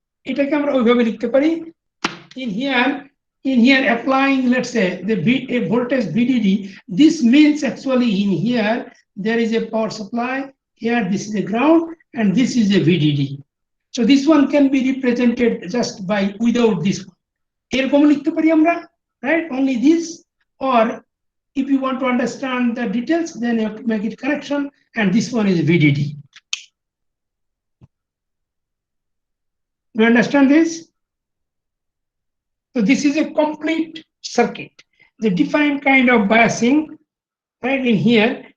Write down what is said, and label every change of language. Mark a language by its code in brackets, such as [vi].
[bn] এটাকে আমরা ওইভাবে লিখতে পারি [en] in here applying, let's say, a voltage VDD. This means actually in here there is a power supply, here this is a ground, and this is a VDD. So this one can be represented just by without this one. [bn] এরকম লিখতে পারি আমরা, right? [en] Only this. Or if you want to understand the details, then you have to make it connection, and this one is VDD. Do you understand this? So this is a complete circuit. The different kind of biasing, right, in here.